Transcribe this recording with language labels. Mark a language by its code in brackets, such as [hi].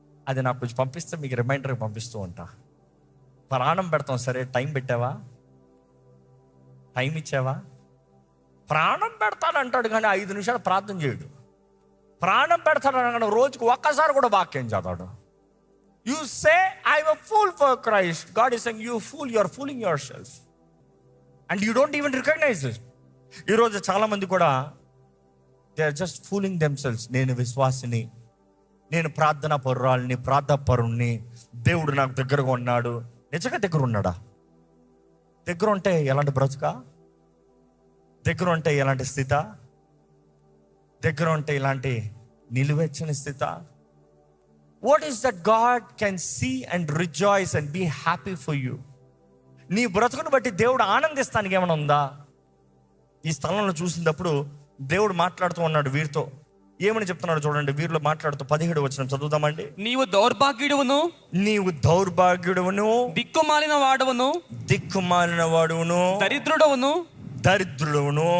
[te] అది నాకు కొంచెం పంపిస్తే మీకు రిమైండర్కి పంపిస్తూ ఉంటా. ప్రాణం పెడతాం, సరే, టైం పెట్టావా? టైం ఇచ్చావా? ప్రాణం పెడతానంటాడు కానీ 5 నిమిషాలు ప్రార్థన చేయడు. ప్రాణం పెడతాడు రోజుకు ఒక్కసారి కూడా వాక్యం చదవడు. [en] You say, I'm a fool for Christ. God is saying, you fool, you are fooling yourself. And you don't even recognize it. [te] ఈరోజు చాలా మంది కూడా [en] they are just fooling themselves. [te] నేను విశ్వాసిని, నేను ప్రార్థనా పరురాలిని, ప్రార్థపరుణ్ణి, దేవుడు నాకు దగ్గరగా ఉన్నాడు. నిజంగా దగ్గర ఉన్నాడా? దగ్గర ఉంటే ఎలాంటి బ్రతుక? దగ్గర ఉంటే ఎలాంటి స్థిత? దగ్గర ఉంటే ఇలాంటి నిలువెచ్చని స్థిత? [en] What is that God can see and rejoice and be happy for you? [te] నీ బ్రతుకును బట్టి దేవుడు ఆనందిస్తానికి ఏమైనా ఉందా? ఈ స్థలంలో చూసినప్పుడు దేవుడు మాట్లాడుతూ ఉన్నాడు వీరితో. ఏమని చెప్తున్నాడు చూడండి, వీరిలో మాట్లాడుతూ 17 వచనం చదువుదామండి. నీవు దౌర్భాగ్యుడువును, నీవు దౌర్భాగ్యుడువును, దిక్కుమాలిన వాడవును, దిక్కుమాలిన వాడును, దరిద్రుడవును, దరిద్రుడును,